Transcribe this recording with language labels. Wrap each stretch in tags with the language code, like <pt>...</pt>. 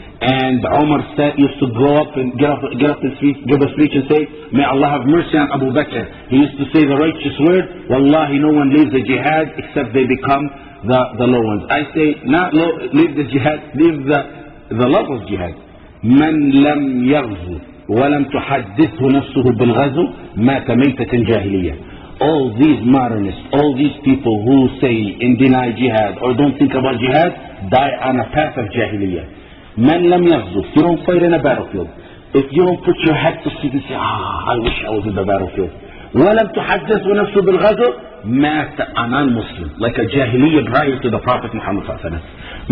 <en>And Umar used to go up and get up the street, give a speech and say, may Allah have mercy on Abu Bakr. He used to say the righteous word, Wallahi, no one leaves the jihad except they become the low ones. I say, not leave the jihad, leave the love of jihad.</en> <ar>من لم يغزو ولم تحدثه نفسه بالغزو مات ميتة جاهلية.</ar> <en>All these modernists, all these people who say and deny jihad or don't think about jihad, die on a path of jahiliyyah.</en> <ar>Man lam yaghzu.</ar> <en>If you don't fight in a battlefield, if you don't put your head to sleep and say, I wish I was in the battlefield.</en> <ar>وَلَمْ تُحَدِّثْ وَنَفْسُ بِالْغَزْوِ مَاتَ</ar> <en>a non-Muslim, like a jahiliyyah prior to the Prophet Muhammad ﷺ.</en>